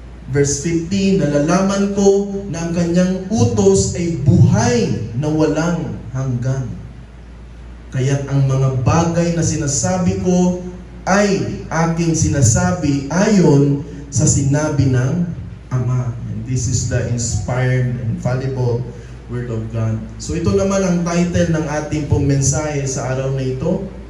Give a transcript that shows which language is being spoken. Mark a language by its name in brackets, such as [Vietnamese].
[Filipino] Verse 15, nalalaman ko na ang kanyang utos ay buhay na walang hanggan. Kaya't ang mga bagay na sinasabi ko ay aking sinasabi ayon sa sinabi ng Ama. [English] And this is the inspired and infallible Word of God. [Filipino] So ito naman ang title ng ating pong mensahe sa araw na ito.